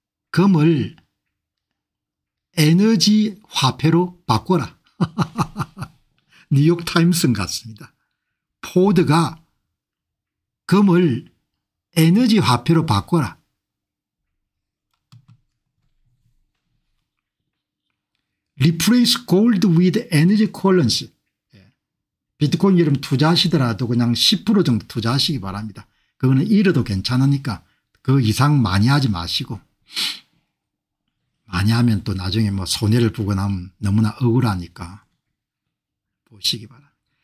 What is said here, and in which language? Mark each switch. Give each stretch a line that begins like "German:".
Korean: 금을 에너지 화폐로 바꿔라. 뉴욕타임스 같습니다. 포드가 금을 에너지 화폐로 바꿔라.
English: Replace gold with energy currency.
Korean: 비트코인 여러분 투자하시더라도 그냥 10% 정도 투자하시기 바랍니다. 그거는 잃어도 괜찮으니까 그 이상 많이 하지 마시고 많이 하면 또 나중에 뭐 손해를 보고 나면 너무나 억울하니까 보시기 바랍니다.